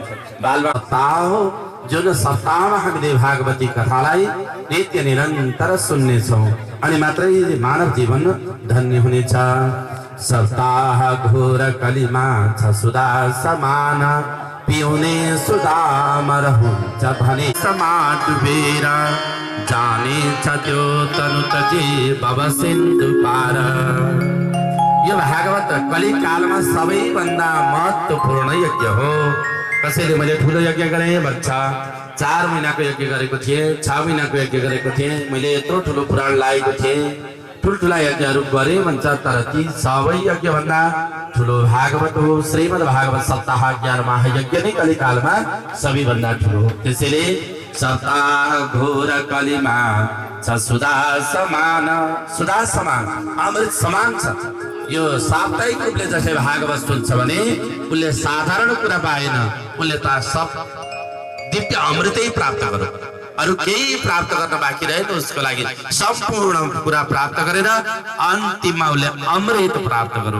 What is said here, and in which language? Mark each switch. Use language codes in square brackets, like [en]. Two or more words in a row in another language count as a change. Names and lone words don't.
[ne] बालमा हो जुन सप्ताहमा हामीले भागवती कथालाई नित्य निरन्तर सुन्नेछौँ अनि मात्रै मानव जीवन धन्य हुनेछ। सप्ताह घोर कलिमा छ सुधा समान पिउने सुधामर हुन्छ भने समा डुबेर जाने छ त्यो तनु तजे भव सिन्धु पार। यो भागवत कलिकालमा सबैभन्दा महत्त्वपूर्ण यज्ञ हो। कसैले मैले ठुलो यज्ञ गरेँ भन्छ, 4 महिनाको यज्ञ गरेको थिएँ, 6 महिनाको यज्ञ गरेको थिएँ, मैले यत्रो ठुलो पुराण लागेको थिएँ, ठुल्ठुला यज्ञहरू गरे भन्छ। तर ती सबै यज्ञ भन्दा ठुलो भागवत हो। श्रीमद् भागवत सप्ताह 11 महायज्ञ नै कलिकालमा सबैभन्दा ठुलो हो। त्यसैले सप्ताह घोर कलिमा छ सुधा समान, सुधा समान अमृत समान छ। यो साप्ताहिक रूपले जसले भागवत सुन्छ भने उसले साधारण कुरा पाएन, उसले त सब दिव्य अमृतै प्राप्त गर्यो। अरु केही प्राप्त गर्न बाँकी रहेको उसको लागि सम्पूर्ण कुरा प्राप्त गरेर अन्तिममा उसले अमृत प्राप्त गर्यो।